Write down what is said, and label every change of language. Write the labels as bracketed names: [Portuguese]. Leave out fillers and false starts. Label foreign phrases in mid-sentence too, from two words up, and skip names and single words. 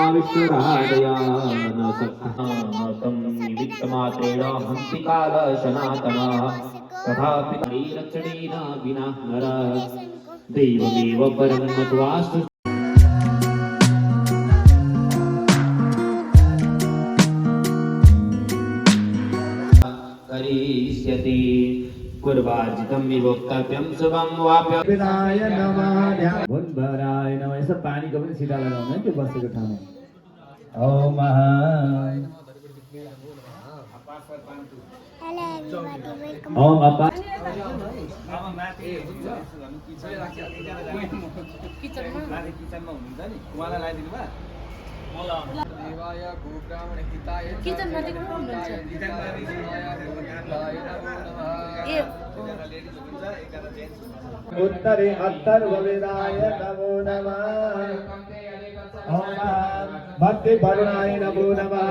[Sanskrit] विष्णुरादया न सक्तं निमित्तमात्रेण हन्ति कालः सनातनः तथापि रक्षणेन विना नरः दैवमेव परं मत्वा करिष्यति पूर्वार्जितं विभोक्तव्यं शुभं वाप्य विनाय नमः भुनभराय नमः। [Nepali] यसो पानीको पनि छिटा लगाउनु है त्यो बसेको ठाउँमा। [Sanskrit] ओम ओम अपा [Nepali] किचनमा हुनुहुन्छ नि उहाँलाई लगाइदिनु भयो [Sanskrit] देवाय गोब्राह्मण हिताय [Nepali] किचनमा चाहिँ को हुनुहुन्छ [Sanskrit] उत्तरे अथर्ववेदाय नमो नमः। ओम भक्ति वरुणाय नमो नमः।